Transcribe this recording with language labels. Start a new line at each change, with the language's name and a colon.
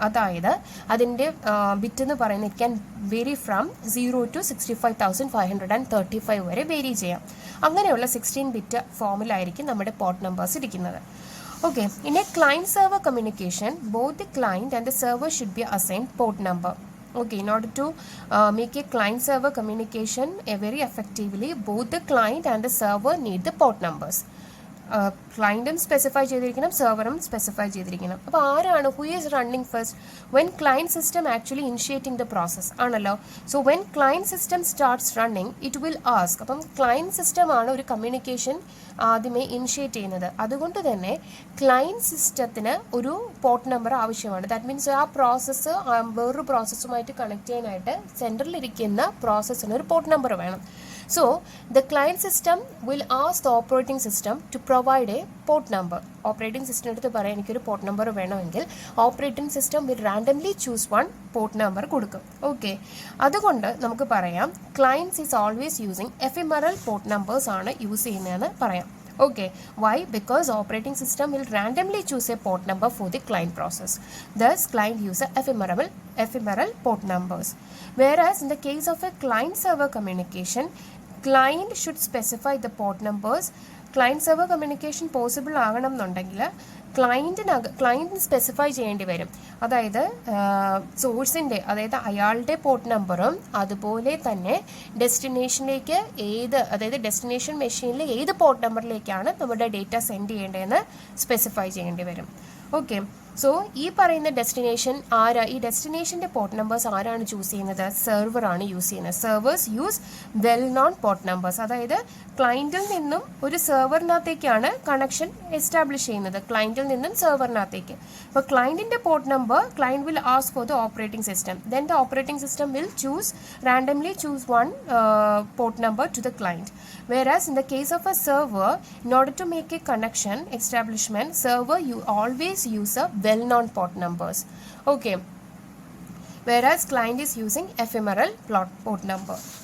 Malayalam: അതായത് അതിൻ്റെ ബിറ്റ് എന്ന് പറയുന്നത്
English: it can vary from
Malayalam: 0 to 65,535 വരെ വേരി ചെയ്യാം. അങ്ങനെയുള്ള 16 ബിറ്റ് ഫോമിലായിരിക്കും നമ്മുടെ പോർട്ട് നമ്പേഴ്സ് ഇരിക്കുന്നത്.
English: Okay, in a client server communication both the client and the server should be assign port number. Okay, in order to make a client-server communication very effectively, both the client and the server need the port numbers.
Malayalam: ക്ലയൻറ്റും specify ചെയ്തിരിക്കണം, സെർവറും specify ചെയ്തിരിക്കണം. അപ്പോൾ ആരാണ്
English: Who is running first? When client system actually initiating the process ആണല്ലോ. So when client system starts running it will ask.
Malayalam: അപ്പം client സിസ്റ്റമാണ് ഒരു communication ആദ്യമേ initiate ചെയ്യുന്നത്. അതുകൊണ്ട് തന്നെ ക്ലയൻറ്റ് സിസ്റ്റത്തിന് ഒരു പോർട്ട് നമ്പർ ആവശ്യമാണ്.
English: that means
Malayalam: ആ പ്രോസസ്സ് വേറൊരു പ്രോസസ്സുമായിട്ട് കണക്ട് ചെയ്യാനായിട്ട് സെൻറ്ററിലിരിക്കുന്ന പ്രോസസ്സിന് ഒരു പോർട്ട് നമ്പർ വേണം.
English: So the client system will ask the operating system to provide a port number.
Malayalam: Operating system എടുത്ത് പറയാൻ എനിക്കൊരു പോർട്ട് നമ്പർ വേണമെങ്കിൽ
English: operating system will randomly choose one port number
Malayalam: കൊടുക്കും. ഓക്കെ, അതുകൊണ്ട് നമുക്ക് പറയാം
English: clients is always using ephemeral port numbers
Malayalam: ആണ് use ചെയ്യുന്നതെന്ന് പറയാം.
English: Okay, why? Because operating system will randomly choose a port number for the client process. Thus, client uses ephemeral port numbers. Whereas in the case of a client-server communication, client should specify the port numbers.
Malayalam: Client-server communication possible ആകണം എന്നുണ്ടെങ്കിൽ ക്ലയൻറ്റിന് specify ചെയ്യേണ്ടി വരും. അതായത് സോഴ്സിൻ്റെ, അതായത് അയാളുടെ port നമ്പറും അതുപോലെ തന്നെ ഡെസ്റ്റിനേഷനിലേക്ക് അതായത് ഡെസ്റ്റിനേഷൻ മെഷീനിൽ ഏത് പോർട്ട് നമ്പറിലേക്കാണ് നമ്മുടെ ഡേറ്റ സെൻഡ് ചെയ്യേണ്ടതെന്ന് സ്പെസിഫൈ ചെയ്യേണ്ടി വരും. ഓക്കെ, സോ ഈ പറയുന്ന ഡെസ്റ്റിനേഷൻ ഈ ഡെസ്റ്റിനേഷൻ്റെ പോർട്ട് നമ്പേഴ്സ് ആരാണ് ചൂസ് ചെയ്യുന്നത്? സെർവറാണ് യൂസ് ചെയ്യുന്നത്.
English: Servers use well known port numbers.
Malayalam: അതായത് ക്ലയൻറ്റിൽ നിന്നും ഒരു സെർവറിനകത്തേക്കാണ് കണക്ഷൻ എസ്റ്റാബ്ലിഷ് ചെയ്യുന്നത്, ക്ലയൻറ്റിൽ നിന്നും സെർവറിനകത്തേക്ക്. അപ്പോൾ ക്ലയൻറ്റിൻ്റെ port number
English: Client will ask for the operating system. Then the operating system will randomly choose one port number to the client. Whereas in the case of a server, in order to make a connection establishment, server you always use a well-known port numbers. Okay, whereas client is using ephemeral port number.